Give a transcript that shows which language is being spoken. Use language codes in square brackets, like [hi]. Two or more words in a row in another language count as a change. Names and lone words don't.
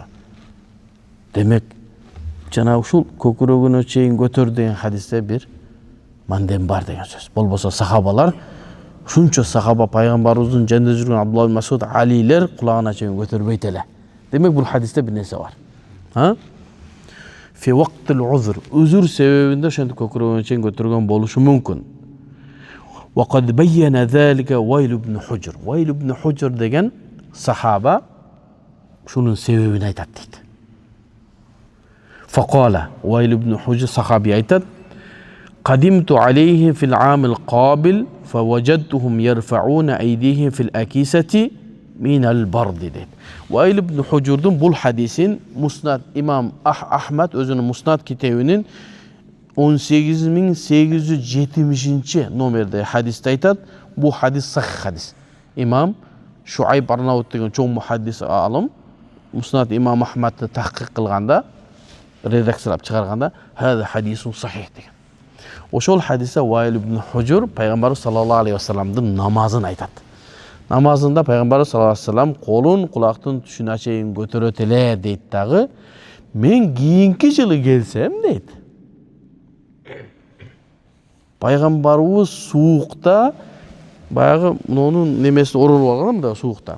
[ky] Демек, жана ушул көкүрөгүнө чейин көтөр деген хадисте бир мандем бар деген сөз. Болбосо сахабалар, ушунча сахаба пайгамбарыбыздын жанында жүргөн Абдулла ибн Масуд, Алилер кулагына чейин көтөрбөйт эле. Демек, бул хадисте бир нерсе бар. [ar] في وقت العذر, [ky] үзүр себебинде ошентип көкүрөгүнө чейин көтөргөн болушу мүмкүн. [ar] وقد بين ذلك وائل بن حجر. [ky] وائل بن حجر деген сахаба шунун себебин айтат дейт. [ar] فقال وائل بن حجر صحابي айтат: قدمت عليه في العام القابل فوجدتهم يرفعون أيديهم في الأكيسة من البرد дейт. [ky] وائل بن حجرдун бул хадисин Муснад имам Ахмад өзүнүн Муснад китебинин 18870 номерде хадисте айтат. Бу хадис сахих хадис. Имам Шуайб Арнаут деген чоң мухаддис алым Муснад имам Ахмадты тахқиқ кылганда, редакциялап чыгарганда, [ar] "هذا حديث صحيح" деген. [ky] Ошол хадисте Ваил ибн Хужур пайгамбар [ar] صلى الله عليه وسلم [ky] намазын айтат. Намазында пайгамбар [ar] صلى الله عليه وسلم [ky] колун кулактын түшүнө чейин көтөрөт эле дейт дагы. Men kийинки жылы келсем дейт. Пайгамбарыбыз суукта баягы мунун немесин оролуп алган да суукта.